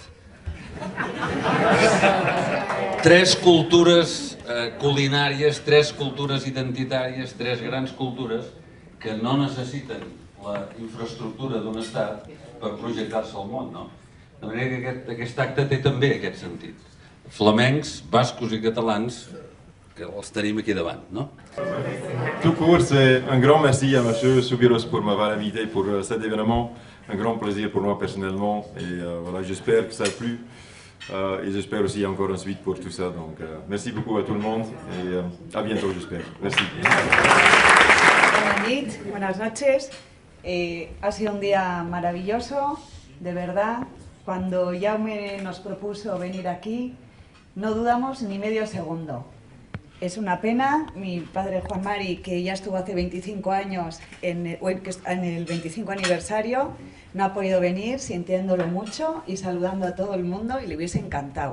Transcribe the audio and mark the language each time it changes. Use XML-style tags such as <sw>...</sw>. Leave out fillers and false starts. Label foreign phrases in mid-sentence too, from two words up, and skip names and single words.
<ca>Tres cultures culinàries, tres cultures identitàries, tres grans cultures que no necessiten la infraestructura d'un estat per projectar-se al món, no? De manera que aquest acte té també aquest sentit. Flamencs, bascos i catalans, que els tenim aquí davant, no?</ca> <fr>Tout court, c'est un grand merci à M. Soubiros pour m'avoir invité pour cet événement. Un grand plaisir pour moi personnellement et voilà, j'espère que ça a plu et j'espère aussi encore une suite pour tout ça. Donc merci beaucoup à tout le monde et à bientôt, j'espère. Merci.</fr> <es>Buenas noches. Ha sido un día maravilloso, de verdad. Cuando Jaume nos propuso venir aquí, no dudamos ni medio segundo. Es una pena, mi padre Juan Mari, que ya estuvo hace 25 años en el 25 aniversario, no ha podido venir, sintiéndolo mucho y saludando a todo el mundo, y le hubiese encantado.</es>